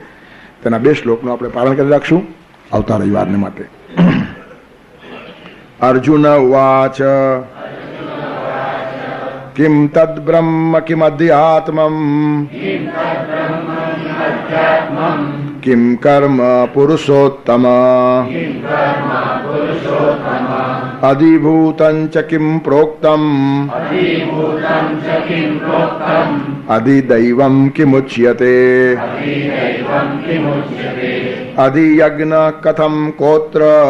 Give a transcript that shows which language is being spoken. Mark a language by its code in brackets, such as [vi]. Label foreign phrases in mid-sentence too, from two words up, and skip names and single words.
[gu] તેના 2 શ્લોકનું આપણે પારણ કરી રાખશું આવતા રવિવારને માટે. [sa] અર્જુન ઉવાચ કિમ તદ બ્રહ્મ કિમ અધ્યાત્મમ किं कर्म पुरुषोत्तम अधिभूतं च किं प्रोक्तम् अधिदैवं किमुच्यते अधियज्ञ कथं कोत्र